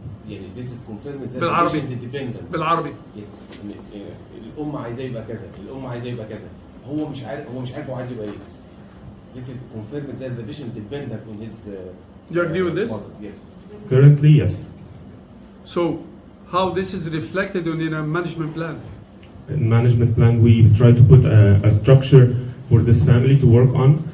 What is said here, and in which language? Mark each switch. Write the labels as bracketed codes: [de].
[en] يعني this is confirmed that the patient independent. [ar] بالعربي. [en] Yes. [ar] الأم عايزاه يبقى كذا، الأم عايزاه يبقى كذا. هو مش عارف هو عايز يبقى إيه. [en] This is confirmed that the patient dependent on his. You agree with this? Mother. Yes. Currently, yes. So, how this is reflected in a management plan? In management plan, we try to put a structure for this family to work on.